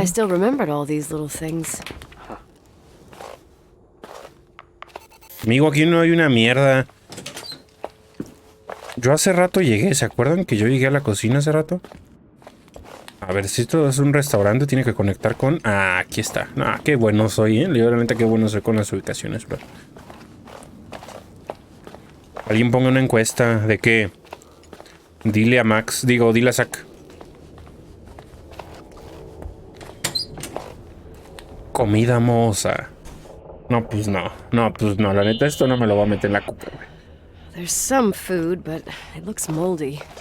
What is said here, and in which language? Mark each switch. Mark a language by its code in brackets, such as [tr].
[en] I still remembered all these little things. [es] Amigo, aquí no hay una mierda. Yo hace rato llegué, ¿se acuerdan que yo llegué a la cocina hace rato? A ver, si esto es un restaurante, tiene que conectar con... Ah, aquí está. Ah, qué bueno soy, ¿eh? Literalmente qué bueno soy con las ubicaciones, bro. Alguien ponga una encuesta de que... Dile a Max, dile a Zack. Comida moza. No, pues no. No, pues no. La neta, esto no me lo voy a meter en la cuca, güey. [en] There's some food, but it looks moldy.